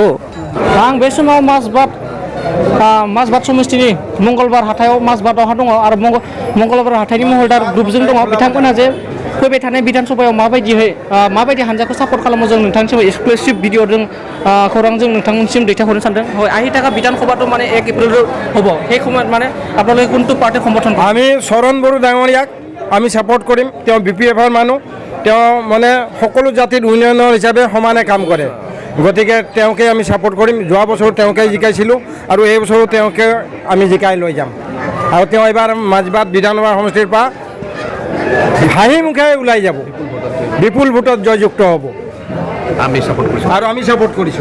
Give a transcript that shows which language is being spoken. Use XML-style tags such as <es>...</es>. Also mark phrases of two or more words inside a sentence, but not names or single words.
<brx>आं बे समाव मासबाद समस्थिनि मंगलबार हाथायाव मासबादावहा दङ आरो मंगलबार हाथायनि महलदार ग्रुपजों दङ बिथांमोनहा जे फैबाय थानाय बिधानसभायाव माबायदि हानजाखौ सापर्ट खालामो जों नोंथांनिसिम</brx> <en>exclusive video</en> <brx>खौरांजों नोंथांनिसिम दैथायहरनो सानदों</brx> <as>হয় আহি থাকা বিধানসভাটো মানে 1 এপ্রিল হ'ব সেই সময়ত মানে আপোনালোকে কোনটো পাৰ্টি সমৰ্থন কৰে আমি শৰণ বড়ো ডাঙৰীয়াক আমি ছাপোৰ্ট কৰিম তেওঁ বিপিএফৰ মানুহ তেওঁ মানে সকলো জাতিৰ উন্নয়নৰ হিচাপে সমানে কাম কৰে গতিকে তেওঁকে আমি ছাপোৰ্ট কৰিম যোৱা বছৰ তেওঁকে জিকাইছিলোঁ আৰু এই বছৰো তেওঁকে আমি জিকাই লৈ যাম আৰু তেওঁ এবাৰ মাজবাট বিধানসভা সমষ্টিৰ পৰা হাঁহি মুখে ওলাই যাব বিপুল ভোটত জয়যুক্ত হ'ব আমি ছাপোৰ্ট কৰিছোঁ</as>